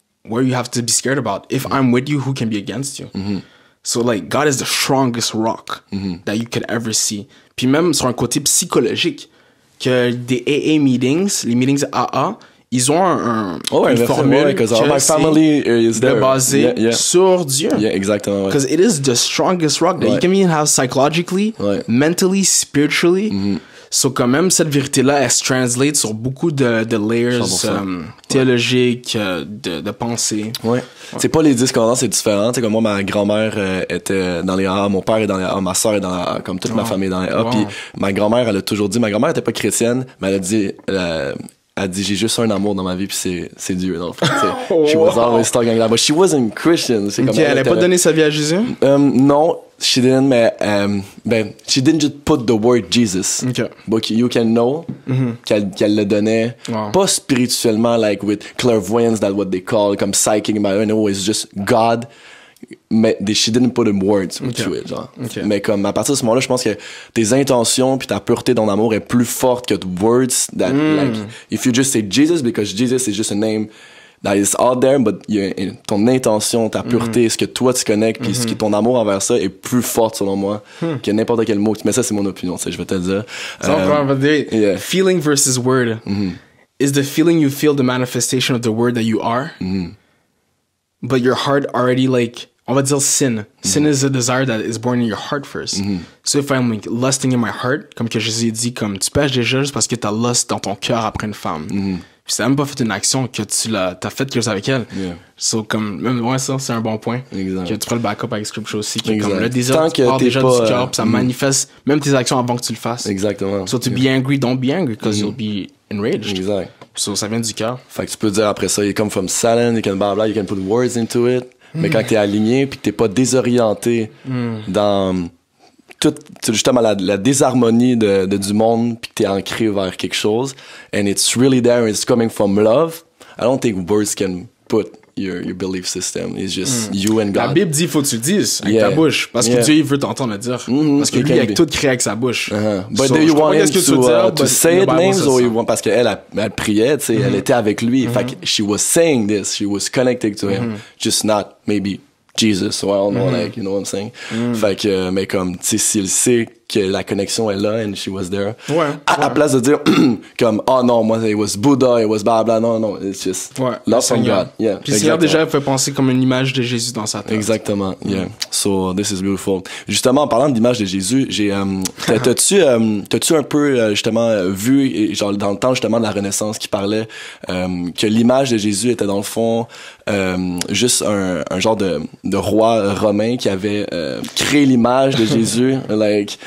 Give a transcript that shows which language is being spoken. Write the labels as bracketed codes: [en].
[en] What do you have to be scared about? If I'm with you, who can be against you? So like, God is the strongest rock that you could ever see. [fr] Puis même sur un côté psychologique, que des AA meetings, les meetings AA, ils ont une formule [en] because all my family is there. [fr] Basée sur Dieu. Yeah, exactement. [en] Because it is the strongest rock that you can even have psychologically, mentally, spiritually. [fr] So quand même, cette vérité-là, elle se translate sur beaucoup de layers théologiques, de pensée. Ouais. C'est pas les 10 commandements, c'est différent. T'sais, comme moi, ma grand-mère était dans les AA, mon père est dans les AA, ma soeur est dans les AA, comme toute ma famille est dans les AA. Puis ma grand-mère, elle a toujours dit, ma grand-mère était pas chrétienne, mais elle dit, j'ai juste un amour dans ma vie, puis c'est Dieu, dans le fait. [en] She was always talking about, but she wasn't Christian. [fr] C'est comme elle a pas donné sa vie à Jésus? [en] Non, she didn't, mais she didn't just put the word Jesus. But you can know qu'elle le donnait, pas spirituellement, like with clairvoyance, that's what they call, comme psychic, but no, it's just God mais she didn't put in words to it, genre. [fr] Mais comme, à partir de ce moment-là, je pense que tes intentions puis ta pureté dans l'amour est plus forte que [en] the words that, like, if you just say Jesus, because Jesus is just a name that is out there, [fr] but ton intention, ta pureté, ce que toi tu connectes, puis ce qui ton amour envers ça est plus forte selon moi que n'importe quel mot. Mais ça, c'est mon opinion, je vais te le dire. [en] Yeah. Feeling versus word. Is the feeling you feel the manifestation of the word that you are? But your heart already, like, on va dire sin. Sin is a desire that is born in your heart first. So if I'm like, lusting in my heart, [fr] comme que Jésus dit, comme tu pêches déjà juste parce que t'as lust dans ton cœur après une femme. Puis t'as même pas fait une action que t'as fait quelque chose avec elle. So, comme, même, ouais, ça, c'est un bon point. Que tu prends le backup avec Scripture aussi. Que, comme, le désir, tu pars déjà du cœur, puis ça manifeste même tes actions avant que tu le fasses. Exactement. [en] So, to be angry, don't be angry, because you'll be enraged. [fr] Exact. So, ça vient du cœur. Fait que tu peux dire après ça, [en] you come from silent, you can blah blah, you can put words into it. [fr] Mais quand t'es aligné, puis que t'es pas désorienté dans justement la désharmonie du monde, puis que t'es ancré vers quelque chose, [en] and it's really there, and it's coming from love, I don't think words can put your belief system. It's just you and God. [fr] La Bible dit, faut que tu le dises avec ta bouche, parce que Dieu, il veut t'entendre le dire. Parce que lui, il a tout créé avec sa bouche. [en] But do you want him to say it names, or you want, [fr] parce qu'elle elle priait, tu sais, elle était avec lui. [en] Fait que she was saying this, she was connected to him, just not maybe Jesus, or I don't know, like, you know what I'm saying? [fr] Fait que, mais comme, tu sais, s'il sait que la connexion est là, [en] and she was there. À place de dire, comme, oh non, moi, it was Buddha, it was blah blah, non, it's just love from God. Yeah. [fr] Puis le Seigneur déjà fait penser comme une image de Jésus dans sa tête. [en] Exactement, yeah. So, this is beautiful. [fr] Justement, en parlant d'image de Jésus, t'as-tu un peu, justement, vu, genre, dans le temps, justement, de la Renaissance, qui parlait, que l'image de Jésus était, dans le fond, juste un genre de roi romain qui avait créé l'image de Jésus, like.